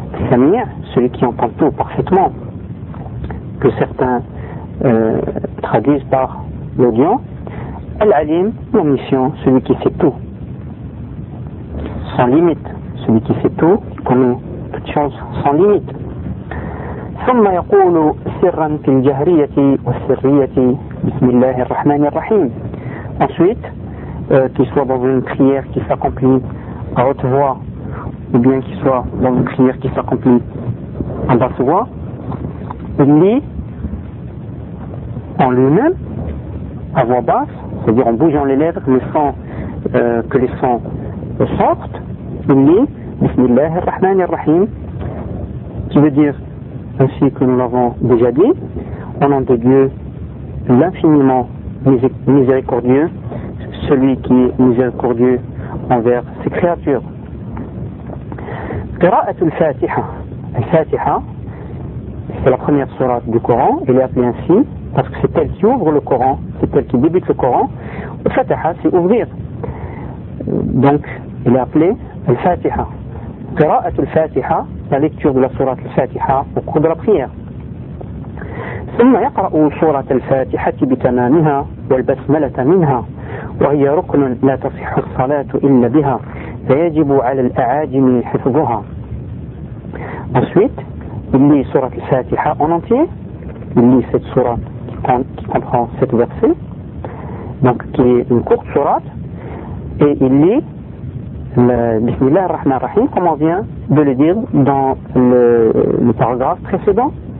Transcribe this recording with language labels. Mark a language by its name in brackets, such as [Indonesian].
[French] Sami', celui qui entend tout parfaitement, que certains traduisent par l'audion. Al-Alim, l'omniscient, celui qui sait tout. Sans limite. Celui qui sait tout, qui connaît toute chose sans limite. [Arabic] ثم يقول سرا في الجهرية والسرية بسم الله الرحمن الرحيم. [French] Ensuite, qu'il soit dans une prière qui s'accomplit à haute voix, ou bien qu'il soit dans une prière qui s'accomplit en basse voix, il lit en lui-même, à voix basse, c'est-à-dire en bougeant les lèvres, le son, que les sons sortent, il lit [Arabic] بسم الله الرحمن الرحيم, [French] qui veut dire, ainsi que nous l'avons déjà dit, au nom de Dieu, l'infiniment miséricordieux, celui qui est miséricordieux envers ses créatures. [Arabic] قراءه الفاتحه. [French] الفاتحه, c'est la première sourate du Coran, elle est appelée ainsi parce que c'est elle qui ouvre le Coran, c'est elle qui débute le Coran. الفاتحه, c'est ouvrir, donc elle est appelée الفاتحه. [Arabic] قراءه الفاتحه, [French] la lecture de la sourate al-Fatiha au cours de la prière. [Arabic] ثم يقرأ سورة الفاتحة بتمامها والبسملة منها وهي ركن لا تصح الصلاة إلا بها فيجب على الأعاجم حفظها. [French] Ensuite, il lit سورة الفاتحة en entier. Il lit cette sourate qui comprend cette verset, donc qui est une courte sourate, et il lit [Arabic] بسم الله الرحمن الرحيم, [French] comme on vient de le dire dans le paragraphe précédent.